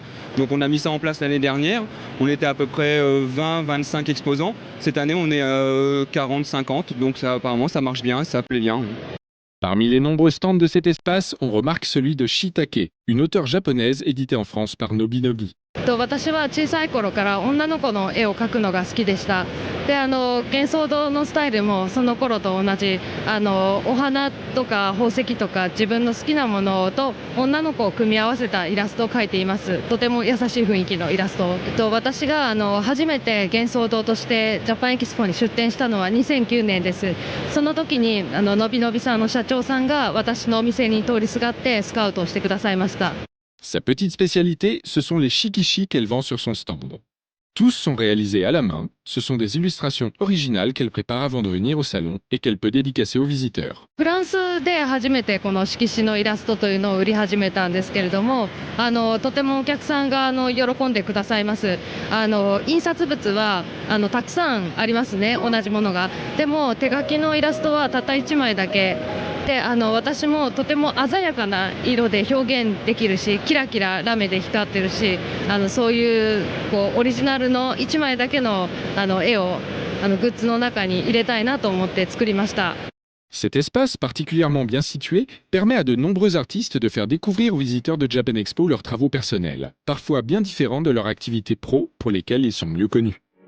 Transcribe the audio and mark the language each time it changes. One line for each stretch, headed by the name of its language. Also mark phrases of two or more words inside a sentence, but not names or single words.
French: Donc on a mis ça en place l'année dernière. On était à peu près 20-25 exposants. Cette année on est 40-50, donc ça, apparemment ça marche bien, ça plaît bien. Parmi les nombreux stands de cet espace, on remarque celui de Shiitake, une auteure japonaise éditée en France par Nobinobi.
Japanese: 私は小さい頃から女の子の絵を描くのが好きでした。で、幻想堂のスタイルもその頃と同じお花とか宝石とか自分の好きなものと女の子を組み合わせたイラストを描いています。とても優しい雰囲気のイラスト。私が初めて幻想堂としてジャパンエキスポに出展したのは2009年です。その時にのびのびさんの社長さんが私のお店に通りすがってスカウトをしてくださいました。
French: Sa petite spécialité, ce sont les shikishi qu'elle vend sur son stand. Tous sont réalisés à la main, ce sont des illustrations originales qu'elle prépare avant de venir au salon et qu'elle peut dédicacer aux visiteurs.
Japanese: フランスで初めてこの色紙のイラストというのを売り始めたんですけれども、とてもお客さんが喜んでくださいます。印刷物はたくさんありますね、同じものが。でも手書きのイラストはたった1枚だけで、私もとても鮮やかな色で表現できるし、キラキララメで光ってるし、そういうオリジナルの1枚だけの絵をグッズの中に入れたいなと思って作りました。
French: Cet espace, particulièrement bien situé, permet à de nombreux artistes de faire découvrir aux visiteurs de Japan Expo leurs travaux personnels, parfois bien différents de leur activité pro pour lesquels ils sont mieux connus.